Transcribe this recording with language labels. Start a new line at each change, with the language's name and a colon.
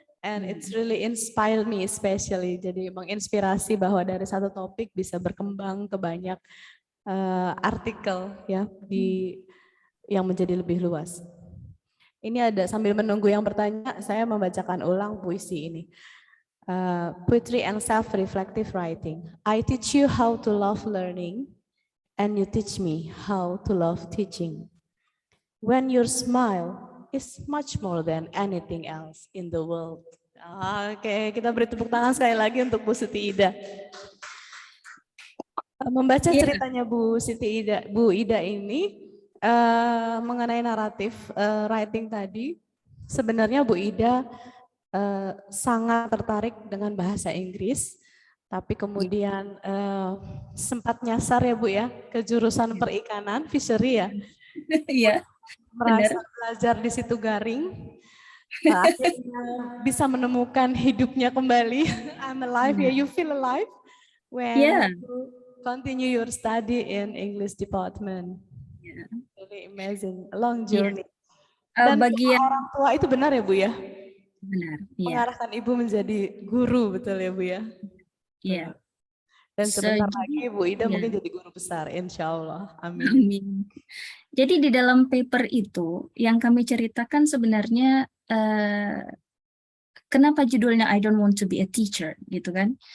English: And it's really inspired me especially.
Indonesian: Jadi menginspirasi bahwa dari satu topik bisa berkembang ke banyak artikel ya yang menjadi lebih luas. Ini ada sambil menunggu yang bertanya, saya membacakan ulang puisi ini.
English: Poetry and self-reflective writing. I teach you how to love learning, and you teach me how to love teaching. When your smile is much more than anything else in the world.
Indonesian: Oke, kita beri tepuk tangan sekali lagi untuk Bu Siti Ida. Membaca ceritanya Bu Ida ini mengenai naratif writing tadi, sebenarnya Bu Ida sangat tertarik dengan bahasa Inggris, tapi kemudian sempat nyasar ya Bu ya ke jurusan perikanan, fishery ya. Iya. Merasa belajar di situ garing, akhirnya bisa menemukan hidupnya kembali.
English: I'm alive, yeah, you feel alive when you continue your study in English department. Really amazing, a long journey.
Indonesian: Dan bagian orang tua itu benar ya Bu ya? Benar. Mengarahkan Ibu menjadi guru, betul ya Bu ya? Iya. Dan sebentar lagi Bu Ida mungkin jadi guru besar, insya Allah. Amin. Amin. Jadi di dalam paper itu yang kami ceritakan sebenarnya kenapa judulnya
English: I don't want to be a teacher
Indonesian: gitu kan?